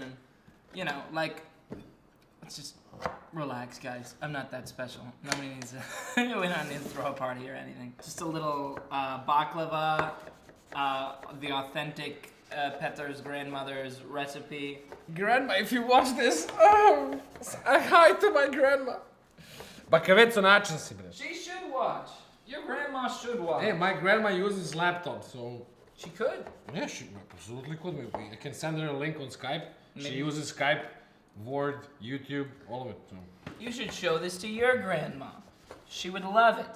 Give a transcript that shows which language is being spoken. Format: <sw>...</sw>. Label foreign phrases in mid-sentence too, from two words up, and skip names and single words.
<en>And you know, like, let's just relax, guys. I'm not that special. Nobody needs to. We don't need to throw a party or anything. Just a little baklava, the authentic Petr's grandmother's recipe. Grandma, if you watch this, oh, hi to my grandma. Bakaveco način si, bre. She should watch. Your grandma should watch. Hey, my grandma uses laptop, so... She could. Yeah, she absolutely could. I can send her a link on Skype. Maybe. She uses Skype, Word, YouTube, all of it. So. You should show this to your grandma. She would love it.</en>